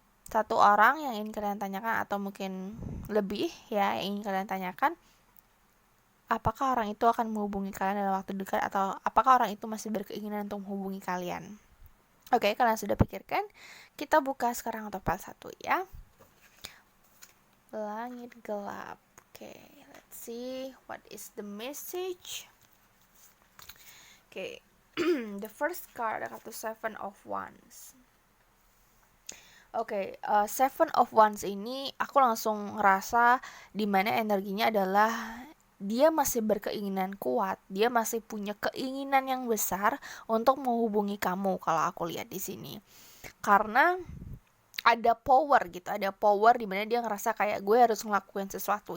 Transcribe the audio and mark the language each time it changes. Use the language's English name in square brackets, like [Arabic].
[Indonesian] Satu orang yang ingin kalian tanyakan atau mungkin lebih ya yang ingin kalian tanyakan. Apakah orang itu akan menghubungi kalian dalam waktu dekat atau apakah orang itu masih berkeinginan untuk menghubungi kalian? Oke, kalian sudah pikirkan? Kita buka sekarang untuk pile 1 ya. Langit gelap. [English] Oke, let's see what is the message. Oke, the first card [Indonesian] ada kartu [English] Seven of Wands. [Indonesian] Oke, Seven of Wands ini aku langsung ngerasa dimana energinya adalah dia masih berkeinginan kuat, dia masih punya keinginan yang besar untuk menghubungi kamu kalau aku lihat di sini. Karena ada power gitu, ada power di mana dia ngerasa kayak gue harus ngelakuin sesuatu.